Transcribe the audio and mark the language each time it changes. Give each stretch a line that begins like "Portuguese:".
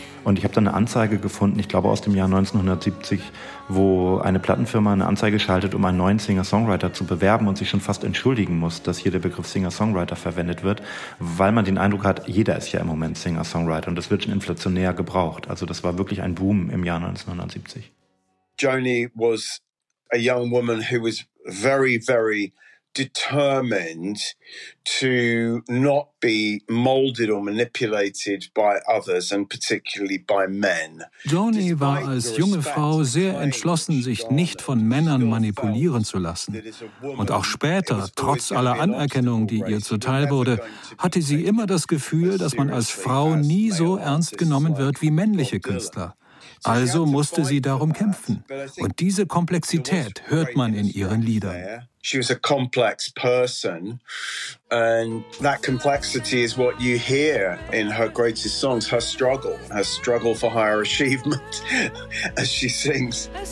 German: Und ich habe dann eine Anzeige gefunden, ich glaube aus dem Jahr 1970, wo eine Plattenfirma eine Anzeige schaltet, um einen neuen Singer-Songwriter zu bewerben und sich schon fast entschuldigen muss, dass hier der Begriff Singer-Songwriter verwendet wird, weil man den Eindruck hat, jeder ist ja im Moment Singer-Songwriter und das wird schon inflationär gebraucht. Also das war wirklich ein Boom im Jahr 1970.
English: Joni was a young woman who was very, very determined to not be molded or manipulated by others and particularly by men.
German: Joni war als junge Frau sehr entschlossen, sich nicht von Männern manipulieren zu lassen. Und auch später, trotz aller Anerkennung, die ihr zuteil wurde, hatte sie immer das Gefühl, dass man als Frau nie so ernst genommen wird wie männliche Künstler. Also musste sie darum kämpfen. Und diese Komplexität hört man in ihren Liedern.
English: She was a complex person, and that complexity is what you hear in her greatest songs, her struggle for higher achievement, as she sings.